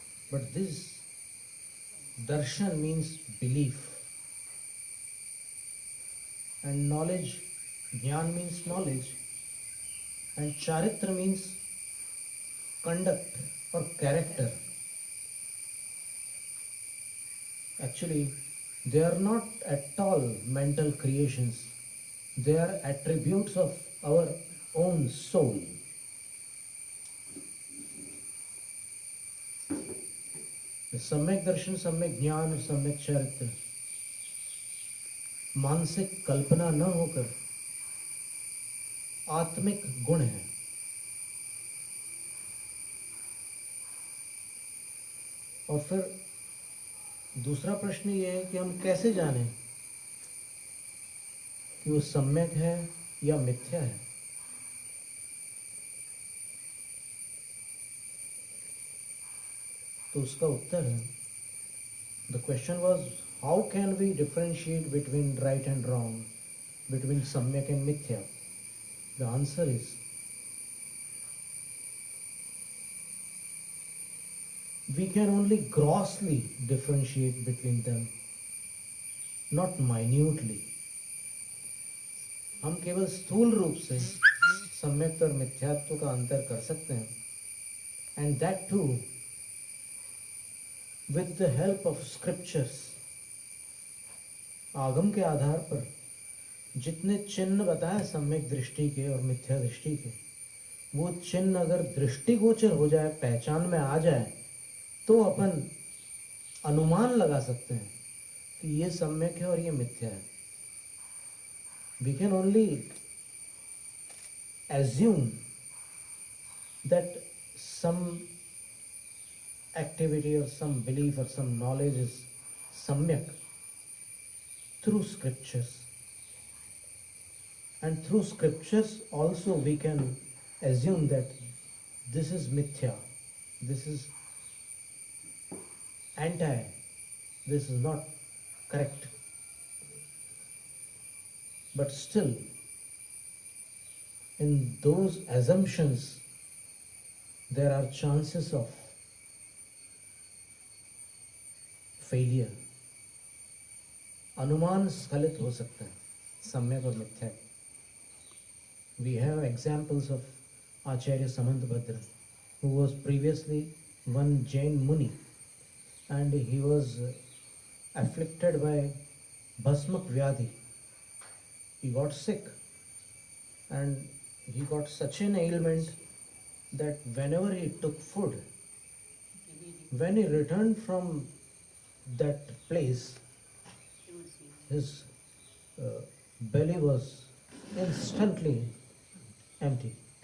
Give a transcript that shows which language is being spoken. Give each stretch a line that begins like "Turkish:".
English: But this darshan means belief, and knowledge, jnana means knowledge, and charitra means conduct or character. Actually, they are not at all mental creations. They are attributes of our own soul.
Hindi: सम्यक दर्शन, सम्यक ज्ञान, सम्यक चरित्र मानसिक कल्पना न होकर आत्मिक गुण है. और फिर दूसरा प्रश्न ये है कि हम कैसे जानें कि वो सम्यक है या मिथ्या है. तो उसका उत्तर है,
English: the question was, how can we differentiate between right and wrong, between samyak and mithya? The answer is, we can only grossly differentiate between them, not minutely.
Hindi: हम केवल स्थूल रूप से सम्यक और मिथ्यात्व का अंतर कर सकते हैं,
English: and that too with the help of scriptures.
Hindi: आगम के आधार पर जितने चिन्ह बताए सम्यक दृष्टि के और मिथ्या दृष्टि के, वो चिन्ह अगर दृष्टिगोचर हो जाए, पहचान में आ जाए, तो अपन अनुमान लगा सकते हैं कि ये सम्यक है और ये मिथ्या है.
English: We can only assume that some activity or some belief or some knowledge is samyak through scriptures. And through scriptures also we can assume that this is mithya, this is anti, this is not correct. But still, in those assumptions, there are chances of failure.
Hindi: अनुमान स्खलित हो सकते हैं सम्यक और मिथ्या.
English: We have examples of Acharya Samantbhadra, who was previously one Jain Muni, and he was afflicted by Bhasmak Vyadhi. He got sick and he got such an ailment that whenever he took food, when he returned from that place, his belly was instantly empty.